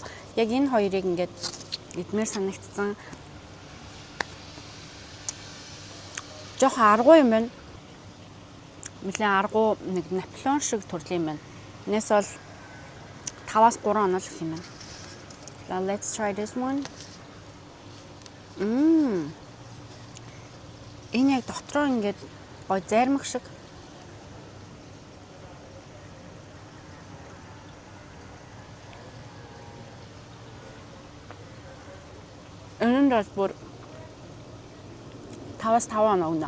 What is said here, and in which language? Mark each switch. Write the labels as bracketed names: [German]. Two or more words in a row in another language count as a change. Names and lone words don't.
[Mongolian] Яг энэ хоёрыг ингээд идмээр санагдсан. Жохон аргуу юм байна. Нэлээд аргуу нэг Наполеон шиг төрлийн юм байна. Энэс бол 5-аас 3 онол гэх юм байна. [English] Let's try this one. [Mongolian] Энэ яг дотроо ингээд гоё зайрмаг шиг. Энэ дэс бүр 5-аас 5 оноо өгнө.